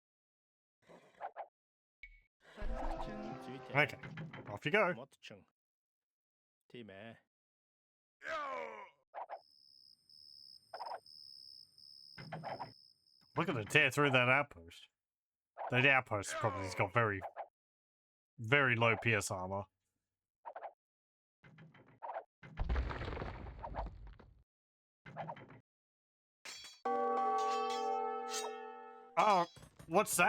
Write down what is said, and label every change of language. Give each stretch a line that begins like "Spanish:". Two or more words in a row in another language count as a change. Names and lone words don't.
Mongolian: Барилгачung. Зүйтэй.
English: Okay, off you go.
Mongolian: Модчин. Тийм ээ.
English: We're gonna tear through that outpost. That outpost probably has got very, very low PS armor. Oh, what's that?